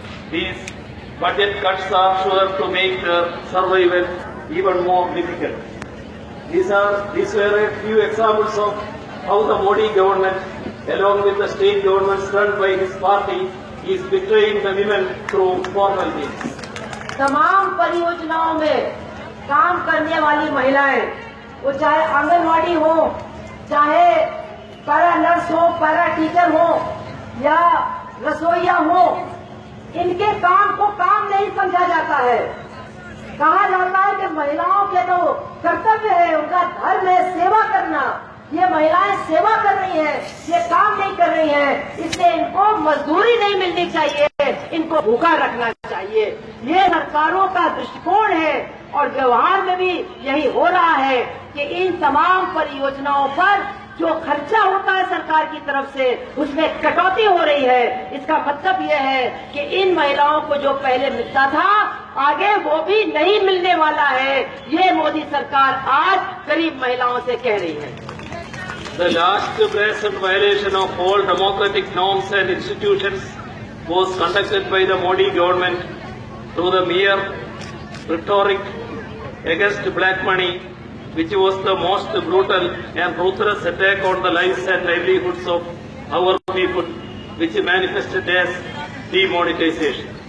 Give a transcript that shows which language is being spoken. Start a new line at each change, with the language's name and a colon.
English: These budget cuts are sure to make their survival even more difficult. These were a few examples of how the Modi government, along with the state governments run by his party, is betraying the women through formal means.
Hindi: तमाम परियोजनाओं में काम करने वाली महिलाएं, वो चाहे आंगनवाड़ी हो, चाहे पैरा नर्स हो, पैरा टीचर हो या रसोईया हो, इनके काम को काम नहीं समझा जाता है। कहा जाता है कि महिलाओं के तो कर्तव्य है, उनका धर्म है सेवा करना। ये महिलाएं सेवा कर रही हैं, ये काम नहीं कर रही हैं, इसलिए इनको मजदूरी नहीं मिलनी चाहिए, इनको भूखा रखना चाहिए। ये सरकारों का दृष्टिकोण है और व्यवहार में भी यही हो रहा है कि इन तमाम परियोजनाओं पर जो खर्चा होता है सरकार की तरफ से उसमें कटौती हो रही है। इसका मतलब यह है कि इन महिलाओं को जो पहले मिलता था आगे वो भी नहीं मिलने वाला है। ये मोदी सरकार आज गरीब महिलाओं से कह रही है।
English: The last brazen violation of all democratic norms and institutions was conducted by the Modi government through the mere rhetoric against black money, which was the most brutal and ruthless attack on the lives and livelihoods of our people, which manifested as demonetization.